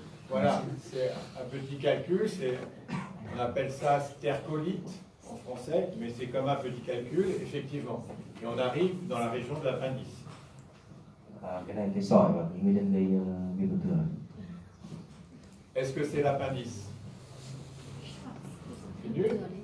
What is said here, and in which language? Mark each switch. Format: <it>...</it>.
<fr>Voilà, c'est un petit calcul, on appelle ça stercolite en français, mais c'est comme un petit calcul, effectivement. Et on arrive dans la région de l'appendice.</fr> <vi>Cái này cái sỏi và cái nguyên nhân gây viêm ruột thừa.</vi> <fr>Est-ce que c'est l'appendice? C'est nul?</fr>